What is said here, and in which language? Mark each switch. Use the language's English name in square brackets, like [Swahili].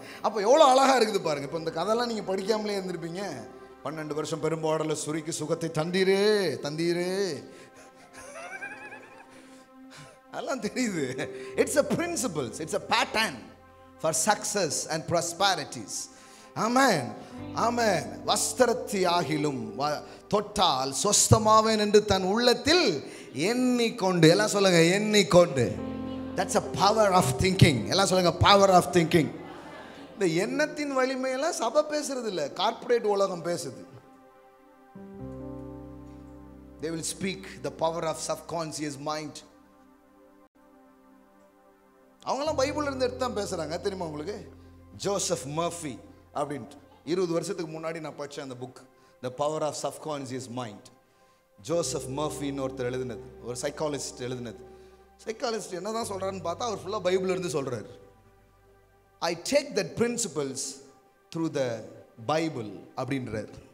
[Tamil] அப்போ எவ்வளோ அழகா இருக்குது பாருங்க. இப்போ இந்த கதையெல்லாம் நீங்க படிக்காமலே இருந்திருப்பீங்க. 12 வருஷம் பெரும்பாடல சுரிக்கு சுகத்தை தந்தீரே தந்தீரே, அதெல்லாம் தெரியுது. [English] It's a principles, it's a pattern for success and prosperities. ஆமென். ஆமென். [Tamil] வஸ்திரத்தை ஆகிலும் தொட்டால் சொஸ்தமாவேன் என்று தன் உள்ளத்தில் எண்ணிக்கொண்டு. எல்லாம் சொல்லுங்க, எண்ணிக்கொண்டு. [English] That's a power of thinking. [Tamil] எல்லாம் சொல்லுங்க, [English] power of thinking. [Tamil] இந்த எண்ணத்தின் வலிமையெல்லாம் சபை பேசுறது இல்லை, கார்ப்பரேட் உலகம் பேசுது. [English] They will speak the power of subconscious mind. [Tamil] அவங்களாம் பைபிள்ல இருந்து எடுத்து தான் பேசுறாங்க. தெரியுமா உங்களுக்கு? ஜோசப் மர்ஃபி அப்படின்ட்டு 20 வருஷத்துக்கு முன்னாடி நான் படித்தேன் அந்த book, the power of subconscious mind. Joseph மர்ஃபின்னு ஒருத்தர் எழுதினது, ஒரு சைக்காலஜிஸ்ட் எழுதினது. சைக்காலஜிஸ்ட் என்ன தான் சொல்கிறாருன்னு பார்த்தா அவர் ஃபுல்லாக பைபிள் இருந்து சொல்கிறார். [English] I take that principles through the Bible [Tamil] அப்படின்றார்.